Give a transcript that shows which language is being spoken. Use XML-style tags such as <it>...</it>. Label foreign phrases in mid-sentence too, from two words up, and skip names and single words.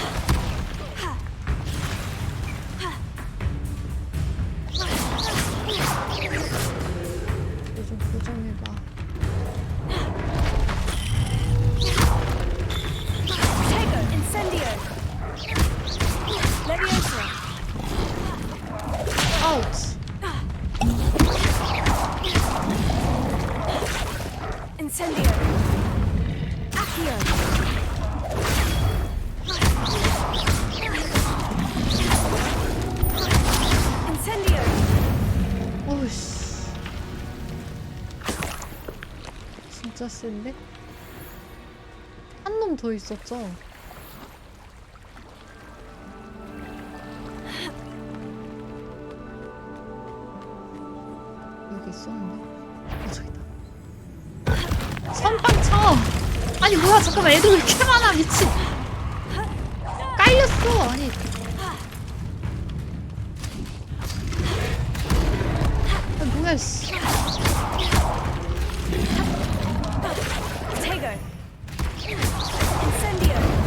<ko>이거 좀 고정해봐. Ouch!</ko> <la>Incendio! Accio! Incendio!</la> <ko>오우씨. 진짜 센데? 한 놈 더 있었죠? 여기 있었는데? 저기다. 선빵 쳐! 아니 뭐야 잠깐만 애들 왜 이렇게 많아 미친! 깔렸어! 아니 뭐야 씨.</ko> <la>Protego! Incendio!</la>